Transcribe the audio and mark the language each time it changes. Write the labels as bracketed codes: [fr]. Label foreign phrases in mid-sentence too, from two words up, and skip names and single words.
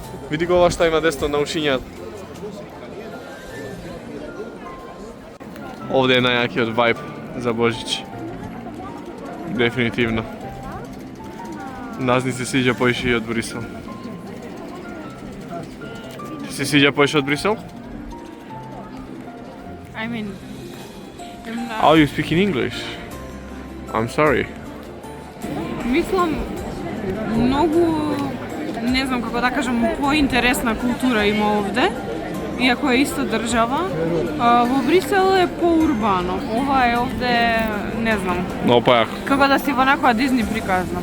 [mk] Види го ова што има десно на ушињата. Овде е најакиот вајб за Божич. Дефинитивно. Нас ни се свиѓа поише и од Брисел. Ти се свиѓа поише од Брисел? [en] I mean, Oh, you speak in English? I'm sorry. [mk] мислам многу, не знам како да кажам, поинтересна култура има овде. Иако е исто држава, во Брисел е поурбано. Ова е овде, не знам, Много појако. како да си во некоја Дизни приказна.